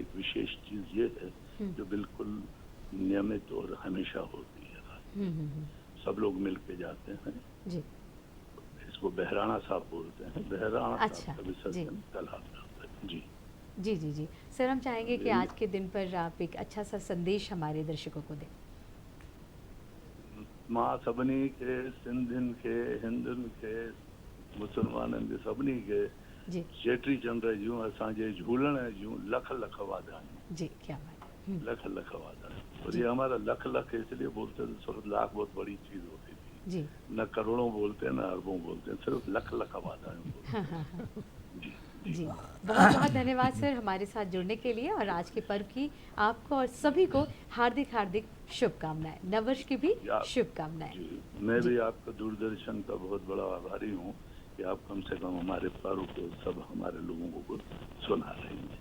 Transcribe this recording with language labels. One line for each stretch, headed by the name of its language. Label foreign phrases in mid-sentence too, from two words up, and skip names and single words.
Hindi: एक विशेष चीज ये है जो बिल्कुल नियमित और हमेशा होती है। सब लोग मिल के जाते हैं। जी इसको बहराना साहब बोलते हैं। बहराना अच्छा, साहब का विसर्जन तालाब में होता है। जी जी जी जी। सर हम चाहेंगे कि आज के दिन पर आप एक अच्छा सा संदेश हमारे दर्शकों को दें।
Sindhi: मां सभिनी के, सिंधियुनि के, हिंदुनि के, मुसलमाननि के, सभिनी के
Hindi: जी
Sindhi: चेटी चंड जूं असांजे झूलण जूं लख लख वाधायूं।
Hindi: जी क्या बात है।
Sindhi: लख लख वाधायूं।
Hindi: और ये हमारा लख लख इसलिए बोलते हैं, सिर्फ लाख बहुत बड़ी चीज होती थी। जी न करोड़ों बोलते हैं, न अरबों बोलते हैं, सिर्फ
Sindhi: लख लख वाधायूं
Hindi: बोलते हाँ हैं। हाँ हाँ जी जी। बहुत बहुत धन्यवाद सर हमारे साथ जुड़ने के लिए, और आज के पर्व की आपको और सभी को हार्दिक हार्दिक शुभकामनाएं। नववर्ष की भी शुभकामनाएं। जी मैं भी आपका दूरदर्शन का बहुत बड़ा आभारी हूँ कि आप कम से कम हमारे पर्व को सब हमारे लोगों को सुना रहे हैं।